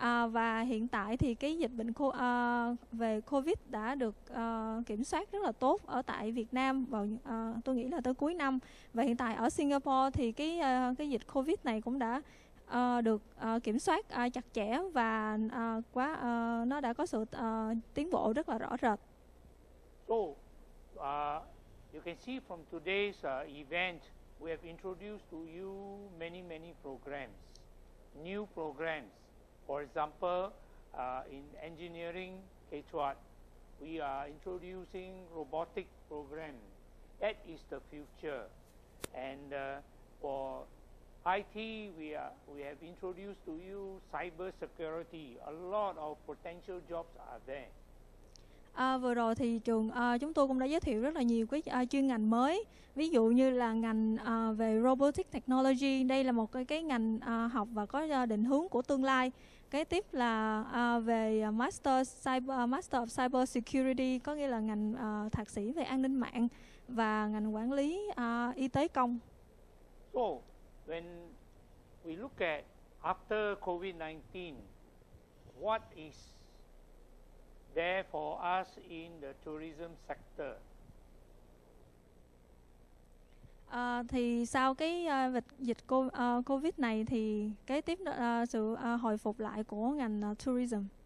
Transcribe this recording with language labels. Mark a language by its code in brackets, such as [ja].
[vi] Và hiện tại thì cái dịch bệnh về Covid đã được kiểm soát rất là tốt ở tại Việt Nam vào tôi nghĩ là tới cuối năm, và hiện tại ở Singapore thì cái dịch Covid này cũng đã được kiểm soát chặt chẽ, và nó đã có sự tiến bộ rất là rõ rệt. [en] So, you can see from today's event, we have introduced to you many programs, new programs. For example, in engineering, K-12, we are introducing robotic program. That is the future. And for IT, we have introduced to you cyber security. A lot of potential jobs are there. [vi] Vừa rồi thì trường chúng tôi cũng đã giới thiệu rất là nhiều cái chuyên ngành mới, ví dụ như là ngành về robotic technology. Đây là một cái ngành học và có định hướng của tương lai. Kế tiếp là về Master of Cyber Security, có nghĩa là ngành thạc sĩ về an ninh mạng, và ngành quản lý y tế công. [en] So, when we look at after COVID-19, what is there for us in the tourism sector? [vi] Thì sau cái dịch Covid này thì kế tiếp sự hồi phục lại của ngành tourism.